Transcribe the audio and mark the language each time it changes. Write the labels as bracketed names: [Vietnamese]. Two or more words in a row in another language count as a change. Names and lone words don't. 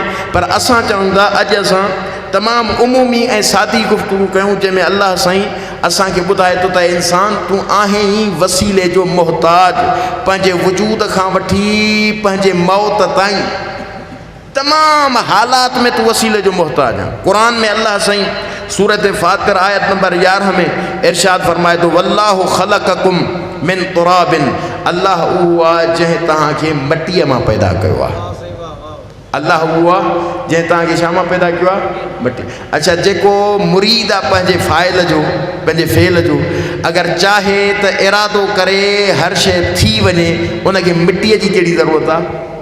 [Sindhi] पर असां चऊं था अॼु असां तमामु उमूमी ऐं सादी गुफ़्तगू कयूं, जंहिंमें अल्लाह साईं असांखे ॿुधाए थो त इंसान तूं आहीं ई वसीले जो मोहताज। पंहिंजे वजूद खां वठी पंहिंजे मौत ताईं तमामु हालात में तूं वसीले जो मोहताज आहे। क़ुरान में अल्लाह साईं सूरत फातिर आयत नंबर 11 में इरशाद फरमाए थो, [Arabic] والله خلقكم من تراب, [Sindhi] अल्लाह उहो आहे जंहिं तव्हांखे मटीअ मां पैदा कयो आहे। अल्लाह उहो आहे जंहिं तव्हांखे छा मां पैदा कयो आहे? मटी। अच्छा, जेको मुरीद आहे पंहिंजे फ़ाइल जो, पंहिंजे फ़ेल जो, अगरि चाहे त इरादो करे हर शइ थी वञे, उनखे मिटीअ जी कहिड़ी ज़रूरत आहे?